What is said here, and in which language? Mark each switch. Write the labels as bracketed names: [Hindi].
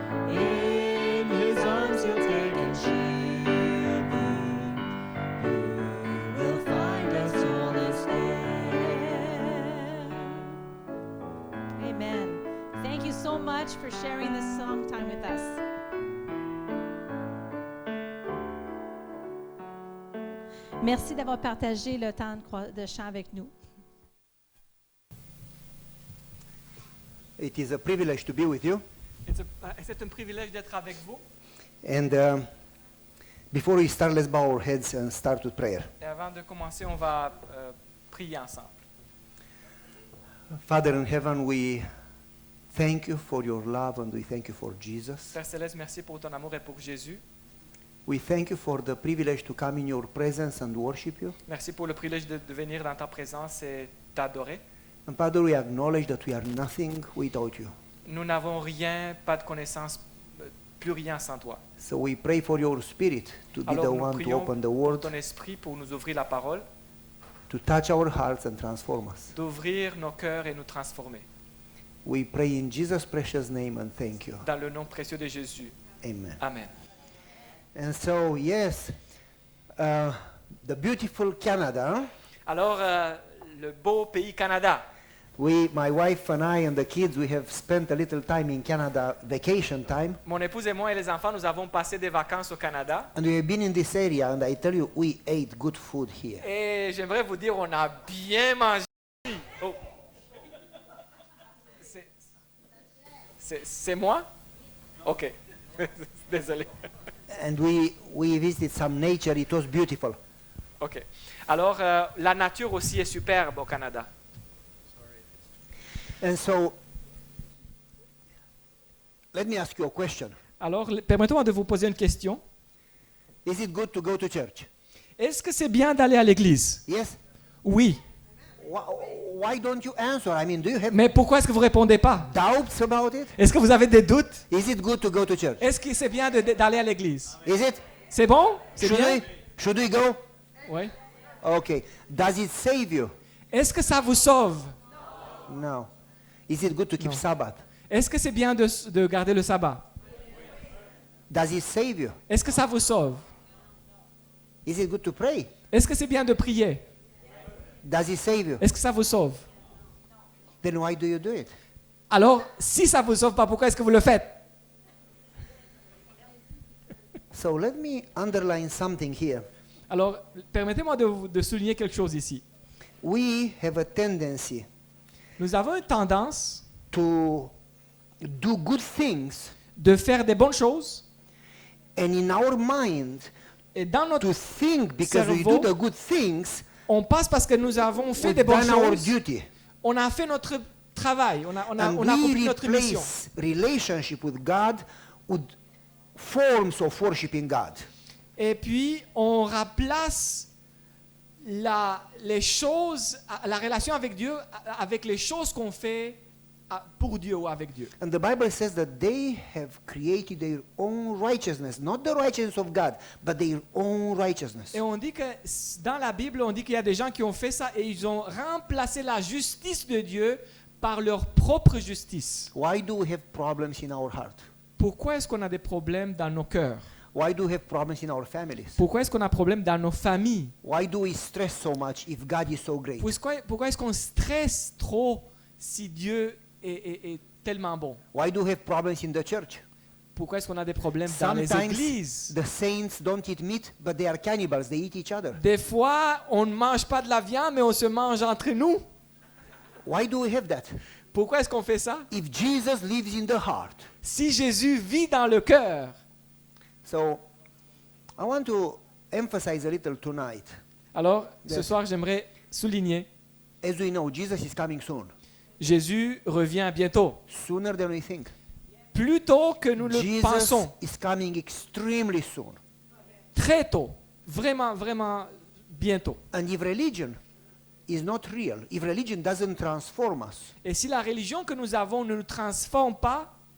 [English] in his arms he'll take and shield thee. You will find us all stand. Amen. Thank you so much for sharing this song time with us. [French] Merci d'avoir partagé le temps de chant avec nous. [English] It is a privilege to be with you. [French] C'est un privilège d'être avec vous. [English] And before we start, let's bow our heads and start with prayer. [French] Et avant de commencer, on va prier ensemble. [English] Father in heaven, we thank you for your love and we thank you for Jesus. [French] Père Céleste, merci pour ton amour et pour Jésus. [English] We thank you for the privilege to come in your presence and worship you. [French] Merci pour le privilège de venir dans ta présence et t'adorer. [English] And Father, we acknowledge that we are nothing without you. [French] Nous n'avons rien, pas de connaissance, plus rien sans toi. [English] So we pray for your Spirit to be the [French] Alors nous [English] one to [French] prions [English] open the [French] pour [English] Word, [French] ton esprit pour nous ouvrir la parole, [English] to touch our hearts and transform us. [French] d'ouvrir nos cœurs et nous transformer. [English] We pray in Jesus' precious name and thank you. [French] Dans le nom précieux de Jésus. [English] Amen. Amen. And so, yes, the beautiful Canada. [French] Alors, le beau pays Canada. [English] My wife and I and the kids, we have spent a little time in Canada, vacation time. [French] Mon épouse et moi et les enfants, nous avons passé des vacances au Canada. [English] And we have been in this area, and I tell you, we ate good food here. [French] Et j'aimerais vous dire, on a bien mangé. Oh. C'est moi? Ok. Désolé. [English] And we visited some nature. It was beautiful. Ok. [French] Alors, la nature aussi est superbe au Canada. [English] And so, let me ask you a question. [French] Alors, permettez-moi de vous poser une question. [English] Is it good to go to church? [French] Est-ce que c'est bien d'aller à l'église? [English] Yes? [French] Oui. [English] Why don't you answer? I mean, do you have [French] Mais pourquoi est-ce que vous répondez pas? [English] doubts about it? [French] Est-ce que vous avez des doutes? [English] Is it good to go to church? [French] Est-ce que c'est bien d'aller à l'église? [English] Is it? [French] C'est bon? C'est bien? [English] Should we go? [French] Oui. [English] Okay. Does it save you? [French] Est-ce que ça vous sauve? [English] No. Is it good to keep No. Sabbath? [French] Est-ce que c'est bien de garder le sabbat? [English] Does it save you? [French] Est-ce que ça vous sauve? [English] Is it good to pray? [French] Est-ce que c'est bien de prier? [English] Does it save you? [French] Est-ce que ça vous sauve? [English] Then why do you do it? [French] Alors, si ça vous sauve pas, pourquoi est-ce que vous le faites? [English] So let me underline something here. [French] Alors, permettez-moi de souligner quelque chose ici. [English] We have a tendency [French] Nous avons une tendance [English] to do good things, [French] de faire des bonnes choses [English] and in our mind, [French] et dans notre [English] to think because we do [French] cerveau, [English] the good things, [French] on passe parce que nous avons fait [English] we've [French] des bonnes [English] done our [French] choses. [English] duty. [French] On a fait notre travail, on a [English] And [French] accompli [English] we [French] notre mission. [English] replace relationship with God with forms of worshiping God. [French] Et puis, on remplace les choses, la relation avec Dieu, avec les choses qu'on fait pour Dieu ou avec Dieu. [English] And the Bible says that they have created their own righteousness, not the righteousness of God, but their own righteousness. [French] Et on dit que dans la Bible, on dit qu'il y a des gens qui ont fait ça et ils ont remplacé la justice de Dieu par leur propre justice. [English] Why do we have problems in our heart? [French] Pourquoi est-ce qu'on a des problèmes dans nos cœurs? [English] Why do we have problems in our families? [French] Pourquoi est-ce qu'on a des problèmes dans nos familles? [English] Why do we stress so much if God is so great? [French] Pourquoi est-ce qu'on stresse trop si Dieu est tellement bon? [English] Why do we have problems in the church? [French] Pourquoi est-ce qu'on a des problèmes dans les [English] Sometimes [French] églises? [English] the saints don't eat meat, but they are cannibals. They eat each other. [French] Des fois, on ne mange pas de la viande, mais on se mange entre nous. [English] Why do we have that? [French] Pourquoi est-ce qu'on fait ça? [English] If Jesus lives in the heart. [French] Si Jésus vit dans le cœur. [English] So, I want to emphasize a little tonight. [French] Alors, ce [English] Yes. [French] soir, j'aimerais souligner, [English] As we know, Jesus is coming soon. [French] Jésus revient bientôt. [English] Sooner than we think. [French] Plus tôt que nous le [English] Jesus [French] pensons. [English] is coming extremely soon. [French] Très tôt. Vraiment, vraiment bientôt. [English] And if religion is not real, if religion doesn't transform us, [French] Et si la religion que nous avons ne nous transforme pas,